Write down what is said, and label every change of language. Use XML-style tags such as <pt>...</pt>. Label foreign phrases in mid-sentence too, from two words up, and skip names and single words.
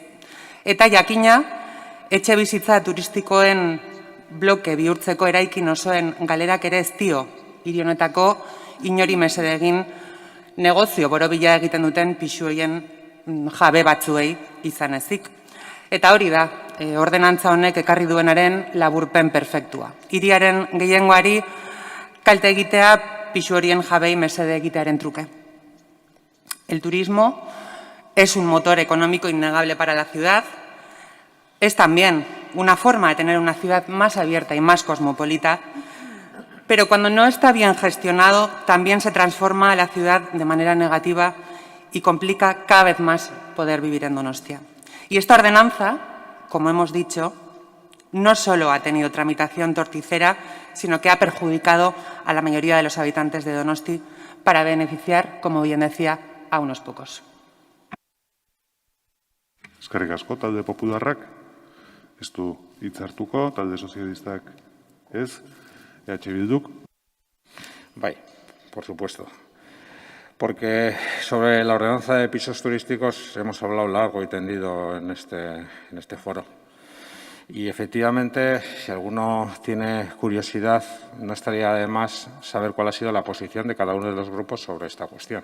<eu>Eta jakina, etxe bizitza turistikoen bloke bihurtzeko eraikin osoen galerak ere ez dio, hiri honetako inori mesede egin negozio borobila egiten duten pisuoien jabe batzuei izan ezik. Eta hori da, ordenantza honek ekarri duenaren laburpen perfektua. Hiriaren gehiengoari kalte egitea pisu horien jabei mesede egitearen truke.</eu> <es>El turismo es un motor económico innegable para la ciudad. Es también una forma de tener una ciudad más abierta y más cosmopolita, pero cuando no está bien gestionado también se transforma la ciudad de manera negativa y complica cada vez más poder vivir en Donostia. Y esta ordenanza, como hemos dicho, no solo ha tenido tramitación torticera, sino que ha perjudicado a la mayoría de los habitantes de Donosti para beneficiar, como bien decía, a unos pocos.</es> <eu>Eskerrik asko, talde popularrak. Ez du hitz hartuko, talde sozialistak ez, EH Bilduk. Bai,</eu> <es>por supuesto. Porque sobre la ordenanza de pisos turísticos hemos hablado largo y tendido en este foro. Y efectivamente, si alguno tiene curiosidad, no estaría de más saber cuál ha sido la posición de cada uno de los grupos sobre esta cuestión.</es>